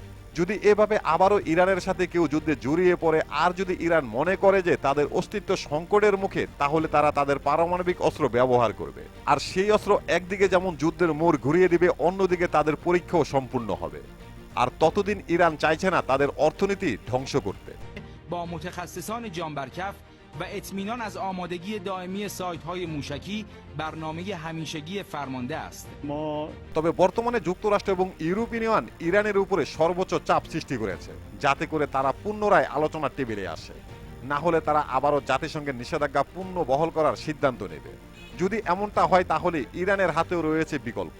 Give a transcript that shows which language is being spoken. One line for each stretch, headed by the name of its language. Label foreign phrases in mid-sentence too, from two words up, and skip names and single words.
Bangla: যদি এভাবে আবারও ইরানের সাথে কেউ যুদ্ধে জড়িয়ে পড়ে আর যদি ইরান মনে করে যে তাদের অস্তিত্ব সংকটের মুখে, তাহলে তারা তাদের পারমাণবিক অস্ত্র ব্যবহার করবে, আর সেই অস্ত্র একদিকে যেমন যুদ্ধের মোড় ঘুরিয়ে দিবে, অন্যদিকে তাদের পরীক্ষাও সম্পূর্ণ হবে। আর ততদিন ইরান চাইছে না তাদের অর্থনীতি ধ্বংস করতে।
Persian: با متخصصان جانبرکف و اطمینان از آمادگی دائمی سایت‌های موشکی برنامه همیشگی فرمانده است. ما
Bangla: তবে বর্তমানে যুক্তরাষ্ট্র এবং ইউরোপীয় ইউনিয়ন ইরানের উপরে সর্বোচ্চ চাপ সৃষ্টি করেছে, যাতে করে তারা পুনরায় আলোচনার টেবিলে আসে, না হলে তারা আবারও জাতিসংঘের নিষেধাজ্ঞা পূর্ণ বহাল করার সিদ্ধান্ত নেবে। যদি এমনটা হয় তাহলে ইরানের হাতেও রয়েছে বিকল্প।